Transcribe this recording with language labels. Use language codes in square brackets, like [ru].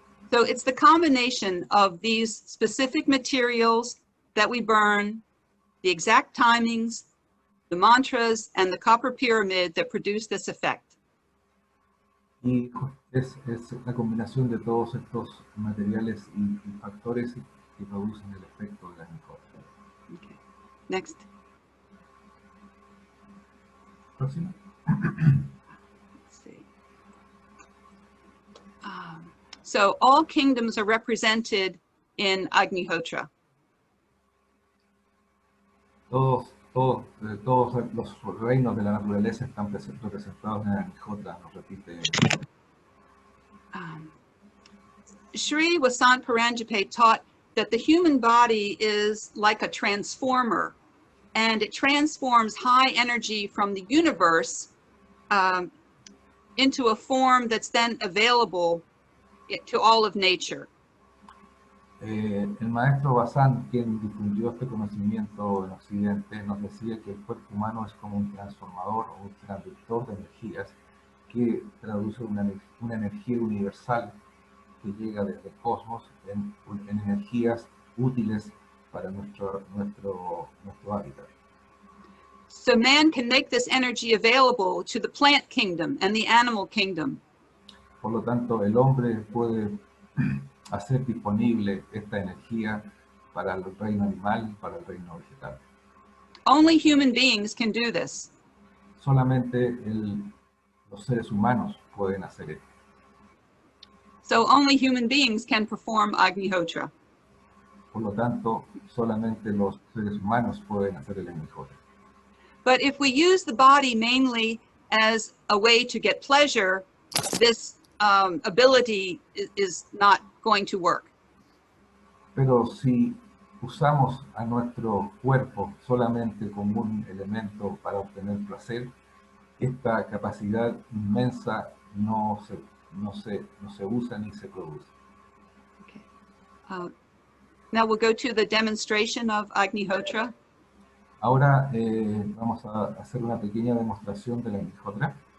[en] So it's the combination of these specific materials that we burn, the exact timings, the mantras, and the copper pyramid that produce this effect. [es] Y es la combinación de todos estos materiales y factores que producen el efecto de la Agnihotra. [en] Okay. Next. [es] Próximo. [en] Let's see. So all kingdoms are represented in Agnihotra. [es] Todos los reinos de la naturaleza están representados en la Agnihotra, nos repite. [en] Sri Vasant Paranjape taught that the human body is like a transformer, and it transforms high energy from the universe into a form that's then available to all of nature. [es] El maestro Bazán, quien difundió este conocimiento en Occidente, nos decía que el cuerpo humano es como un transformador o un transductor de energías que traduce una energía universal que llega desde el cosmos en energías útiles para nuestro hábitat. [en] So man can make this energy available to the plant kingdom and the animal kingdom. [es] Por lo tanto, el hombre puede hacer disponible esta energía para el reino animal y para el reino vegetal. [en] Only human beings can do this. [es] Solamente los seres humanos pueden hacer esto. [en] So only human beings can perform Agnihotra. [es] Por lo tanto, solamente los seres humanos pueden hacer el Agnihotra. [en] But if we use the body mainly as a way to get pleasure, this ability is not going to work. [es] Pero si usamos a nuestro cuerpo solamente como un elemento para obtener placer, esta capacidad inmensa no se usa ni se produce. [en] Okay. Now we'll go to the demonstration of Agnihotra. [es] Ahora vamos a hacer una pequeña demostración de la Agnihotra.